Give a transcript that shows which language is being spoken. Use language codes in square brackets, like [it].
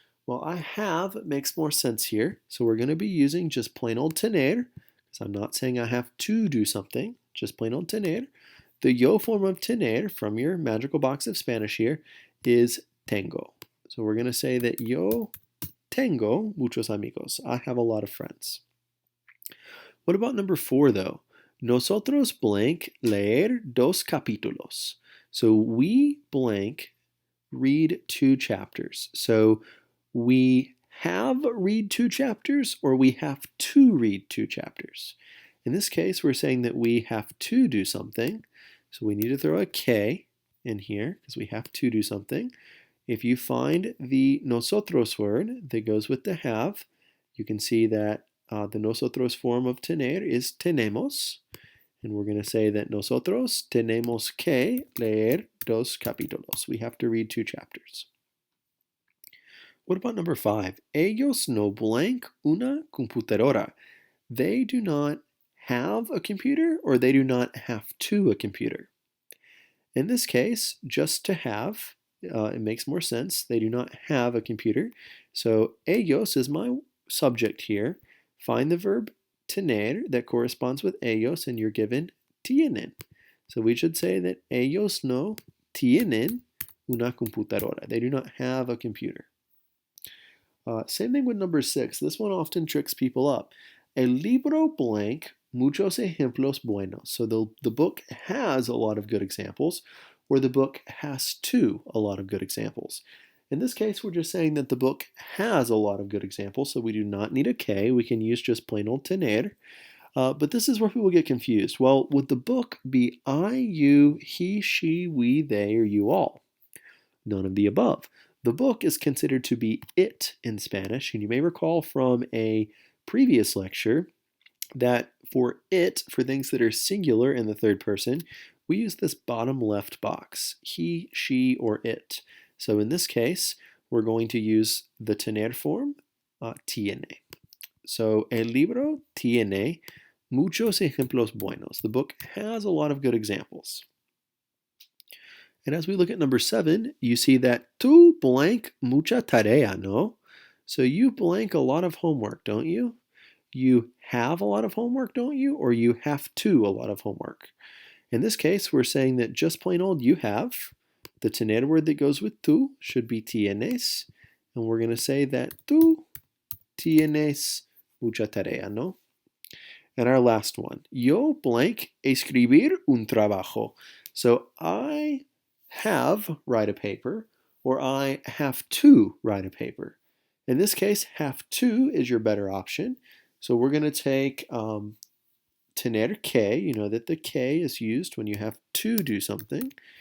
[en] Well, I have makes more sense here. So we're going to be using just plain old tener, because I'm not saying I have to do something, just plain old tener. The yo form of tener from your magical box of Spanish here is tengo. So we're going to say that [es] yo tengo muchos amigos. [en] I have a lot of friends. What about number 4 though? [es] Nosotros blank leer dos capítulos. [en] So we blank read 2 chapters. So we have read 2 chapters or we have to read 2 chapters. In this case, we're saying that we have to do something. So we need to throw a K in here because we have to do something. If you find the nosotros word that goes with the have, you can see that the nosotros form of tener is tenemos. And we're going to say that [es] nosotros tenemos que leer dos capítulos. [en] We have to read 2 chapters. What about number 5? [es] Ellos no blank una computadora. [en] They do not have a computer or they do not have to a computer. In this case, just to have, it makes more sense. They do not have a computer. So ellos is my subject here. Find the verb tener that corresponds with ellos and you're given tienen. So we should say that [es] ellos no tienen una computadora. [en] They do not have a computer. Same thing with number 6. This one often tricks people up. [es] El libro blank muchos ejemplos buenos. [en] So the book has a lot of good examples, or the book has to a lot of good examples. In this case, we're just saying that the book has a lot of good examples, so we do not need a K. We can use just plain old tener. But this is where people get confused. Well, would the book be I, you, he, she, we, they, or you all? None of the above. The book is considered to be it in Spanish, and you may recall from a previous lecture that for it, for things that are singular in the third person, we use this bottom left box, he, she, or it. So in this case, we're going to use the tener form, tiene. So [es] el libro tiene muchos ejemplos buenos. [en] The book has a lot of good examples. And as we look at number 7, you see that [es] tú blank mucha tarea, ¿no? [en] So you blank a lot of homework, don't you? You have a lot of homework, don't you? Or you have to a lot of homework. In this case, we're saying that just plain old you have. The tener word that goes with tú should be tienes. And we're going to say that [es] tú tienes mucha tarea, ¿no? [en] And our last one, [es] yo blank escribir un trabajo. [en] So I have write a paper, or I have to write a paper. In this case, have to is your better option. So we're going to take tener que, you know that the que is used when you have to do something.